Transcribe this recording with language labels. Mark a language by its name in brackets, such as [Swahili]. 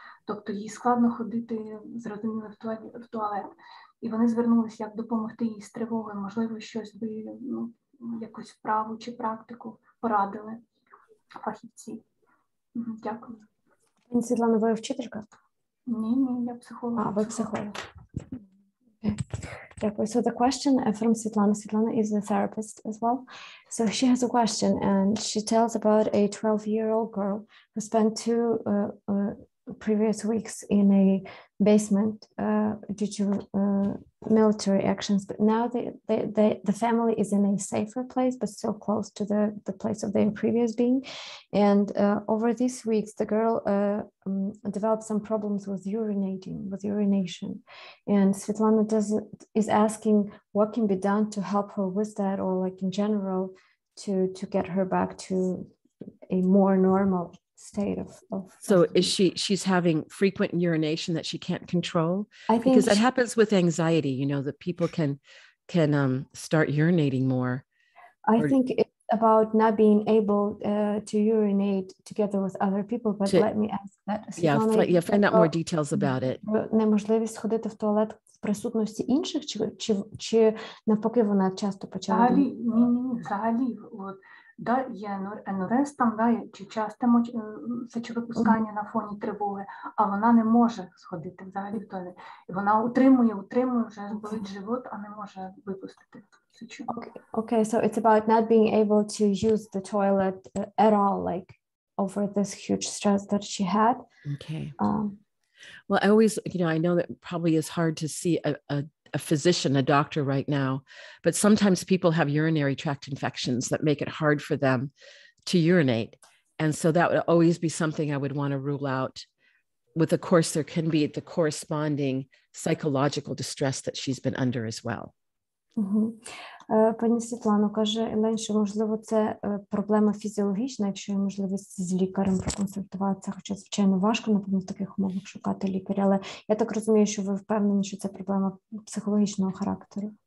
[Ukrainian] Тобто їй складно ходити, зрозуміло, в туалет. І вони звернулися, як допомогти їй з тривогою, можливо, щось би, якусь вправу чи практику порадили фахівці. Дякую. Пані Світлана, ви вчителька? Ні, я психолог. Ви психолог. [English] Okay. So the question from Svetlana. Svetlana is a therapist as well. So she has a question, and she tells about a 12-year-old girl who spent 2 previous weeks in a basement due to military actions, but now the family is in a safer place, but still close to the place of their previous being. And over these weeks, the girl developed some problems with urination. And Svetlana is asking what can be done to help her with that, or like in general, to get her back to a more normal state of so is she's having frequent urination that she can't control? I think because that happens with anxiety, that people can start urinating more. I think it's about not being able to urinate together with other people, but let me ask that. Find out more details about it. [Ukrainian] Неможливість ходити в туалет в присутності інших, чи навпаки вона часто почала? Взагалі, є енурез чи часте сечовипускання на фоні тривоги, а вона не може сходити взагалі в туалет. І вона утримує, вже болить живот, а не може випустити сечу. [English] Okay, so it's about not being able to use the toilet at all, like over this huge stress that she had. Okay. Well, I always, I know that probably is hard to see a physician, a doctor right now, but sometimes people have urinary tract infections that make it hard for them to urinate. And so that would always be something I would want to rule out. With of course, there can be the corresponding psychological distress that she's been under as well. [Ukrainian] Пані Світлано, каже Елен, що, можливо, це проблема фізіологічна, якщо є можливість з лікарем проконсультуватися, хоча, звичайно, важко, напевно, в таких умовах шукати лікаря, але я так розумію, що ви впевнені, що це проблема психологічного характеру.